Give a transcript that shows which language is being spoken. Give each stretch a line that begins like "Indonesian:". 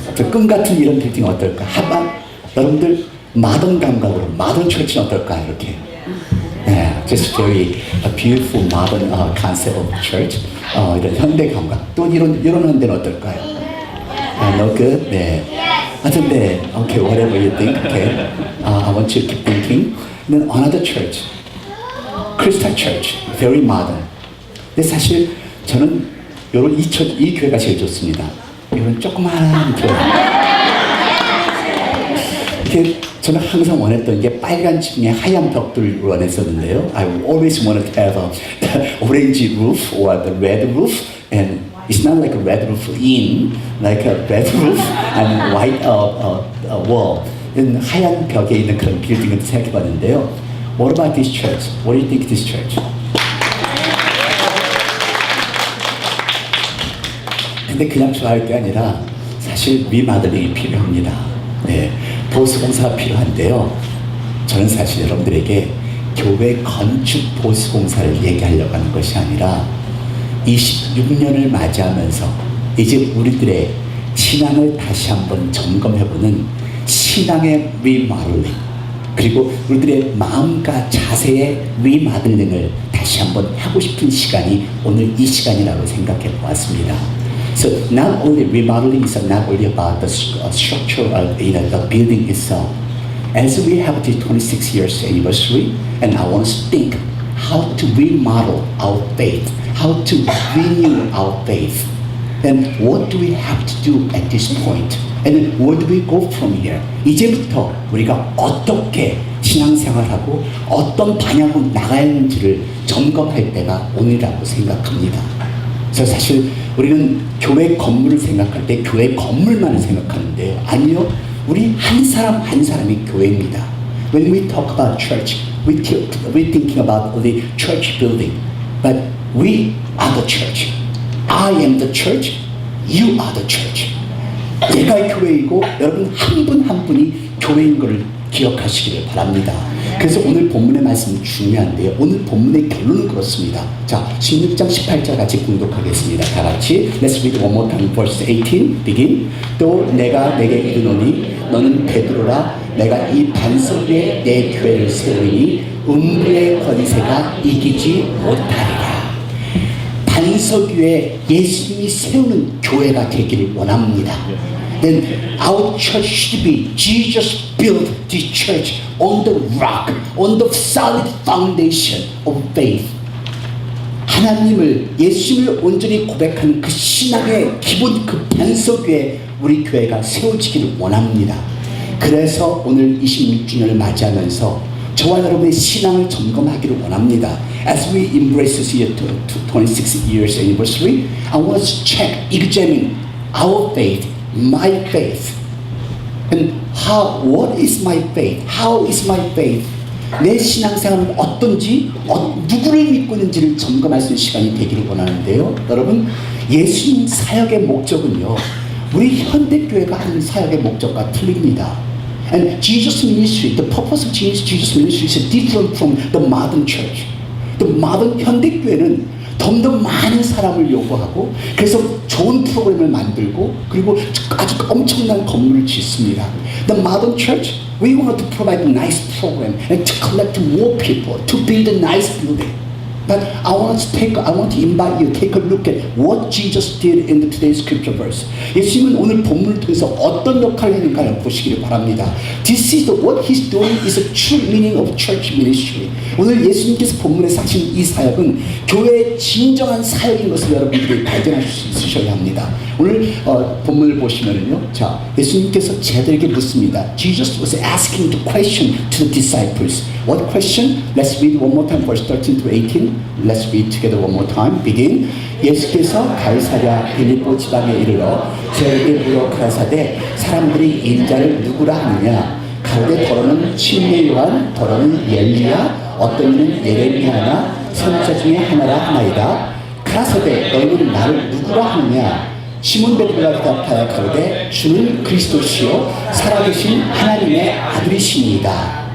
Korean: 꿈 같은 이런 빌딩 어떨까?
English: How about
Korean: 여러분들 마던 감각으로 마던 철치는 어떨까 이렇게.
English: Yeah, just very beautiful modern concept of church.
Korean: 이런 현대 감각. 또 이런 현대는 어떨까요?
English: No good.
Korean: 네. 하여튼 네.
English: Okay, whatever you think. Okay. I want you to keep thinking. Then another church, Crystal Church, very modern.
Korean: 근데 사실 저는 이 교회가 제일 좋습니다. 이런 조그마한 교회. 이렇게 저는 항상 원했던 게 빨간 지붕에 하얀 벽돌을 원했었는데요.
English: I always wanted to have the orange roof or the red roof, and it's not like a red roof like a red roof and white wall.
Korean: 하얀 벽에 있는 그런 빌딩을 생각해봤는데요.
English: What about this church? What do you think this church?
Korean: 근데 그냥 좋아할 게 아니라 사실 리마들링이 필요합니다. 네, 보수공사가 필요한데요. 저는 사실 여러분들에게 교회 건축 보수공사를 얘기하려고 하는 것이 아니라 26년을 맞이하면서 이제 우리들의 신앙을 다시 한번 점검해보는 신앙의 리모델링, 그리고 우리들의 마음과 자세의 리모델링을 다시 한번 하고 싶은 시간이 오늘 이 시간이라고 생각해 보았습니다.
English: So not only remodeling is not only about the structure of the building itself. As we have the 26 years anniversary, and I want to think how to remodel our faith, how to renew our faith, and what do we have to do at this point, and then where do we go from here?
Korean: 이제부터 우리가 어떻게 신앙생활하고 어떤 방향으로 나가야 하는지를 점검할 때가 오늘이라고 생각합니다. 그래서 사실 우리는 교회 건물을 생각할 때 교회 건물만을 생각하는데요. 아니요. 우리 한 사람 한 사람이 교회입니다.
English: When we talk about church, we're thinking about the church building. But we are the church. I am the church. You are the church.
Korean: 내가 교회이고 여러분 한 분 한 분이 교회인 것을 기억하시기를 바랍니다. 그래서 오늘 본문의 말씀이 중요한데요. 오늘 본문의 결론은 그렇습니다. 자, 16장 18절 같이 공독하겠습니다. 다 같이
English: Let's read one more time. Verse 18 begin.
Korean: 또 내가 내게 이르노니 너는 베드로라. 내가 이 반석 위에 내 교회를 세우니 음부의 권세가 이기지 못하리라. 반석 위에 예수님이 세우는 교회가 되기를 원합니다.
English: Then our church should be Jesus built this church on the rock, on the solid foundation of faith.
Korean: 하나님을 예수님을 온전히 고백하는 그 신앙의 기본 그 반석 위에 우리 교회가 세워지기를 원합니다. 그래서 오늘 26주년을 맞이하면서 저와 여러분의 신앙을 점검하기를 원합니다.
English: As we embrace this year 26 years anniversary, I want us to check, examine our faith, my faith. And what is my faith? How is my faith?
Korean: 내 신앙생활은 어떤지, 누구를 믿고 있는지를 점검할 수 있는 시간이 되기를 원하는데요. 여러분, 예수님 사역의 목적은요, 우리 현대교회가 하는 사역의 목적과 틀립니다.
English: And Jesus ministry, the purpose of Jesus ministry is different from the modern church. The modern
Korean: 현대교회는 더 많은 사람을 요구하고 그래서 좋은 프로그램을 만들고 그리고 아주 엄청난 건물을 짓습니다.
English: The modern church, we want to provide a nice program and to collect more people, to build a nice building. But I want to invite you to take a look at what Jesus did in today's scripture verse.
Korean: 예수님은 오늘 본문을 통해서 어떤 역할을 했는가를 보시기를 바랍니다.
English: This is what He's doing is a true meaning of church ministry.
Korean: 오늘 예수님께서 본문에서 하신 이 사역은 교회의 진정한 사역인 것을 여러분들이 발견할 수 있으셔야 합니다. 오늘 본문을 보시면은요, 자, 예수님께서 제자들에게 묻습니다.
English: Jesus was asking the question to the disciples. What question? Let's read one more time, verse 13 to 18. Let's read together one more time. Begin.
Korean: 예수께서 가이사랴 빌립보 지방에 이르러 저에게 물어 가라사대 사람들이 인자를 누구라 하느냐? 가로되 더러는 침례 요한, 더러는 엘리야, 어떤 이는 예레미야나 선지자 중에 하나라 하나이다. 가라사대 너희는 나를 누구라 하느냐? 시몬 베드로가 대답하여 가로되 주는 그리스도시요 살아계신 하나님의 아들이시니이다.